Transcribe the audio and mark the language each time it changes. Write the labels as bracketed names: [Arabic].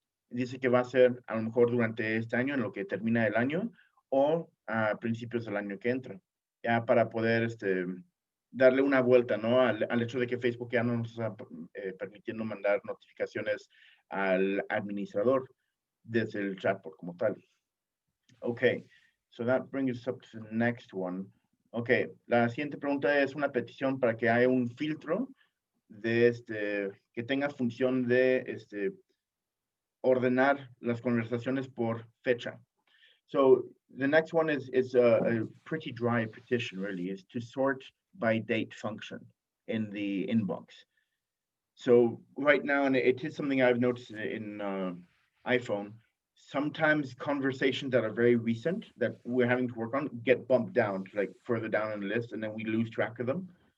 [Spanish] Dice que va a ser a lo mejor durante este año, en lo que termina el año, o a principios del año que entra, ya para poder darle una vuelta, ¿no? Al hecho de que Facebook ya no nos está permitiendo mandar notificaciones al administrador desde el chatbot como tal. [English] Okay, so that brings us up to the next one. [Spanish] Okay, la siguiente pregunta es una petición para que haya un filtro de que tenga función de ordenar las conversaciones por fecha. [English] So the next one is a pretty dry petition, really, is to sort by date function in the inbox. So right now, and it is something I've noticed in iPhone, sometimes conversations that are very recent that we're having to work on get bumped down to like further down in the list, and then we lose track of them.